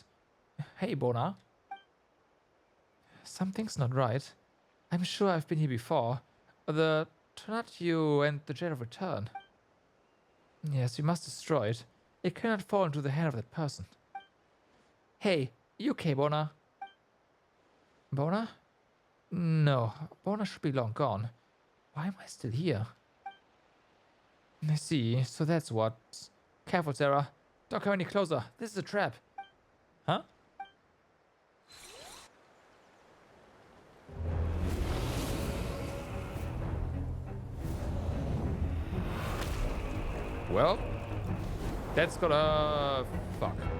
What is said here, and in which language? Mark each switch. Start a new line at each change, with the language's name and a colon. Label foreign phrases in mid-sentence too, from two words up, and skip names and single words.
English: Hey Bona. Something's not right. I'm sure I've been here before. The Tonatiuh and the Jade of Return. Yes, we must destroy it. It cannot fall into the hand of that person. Hey, you okay, Bona? Bona? No, Bona should be long gone. Why am I still here? I see, so that's what. Careful, Sarah. Don't come any closer. This is a trap. Huh? Well, that's gonna... fuck.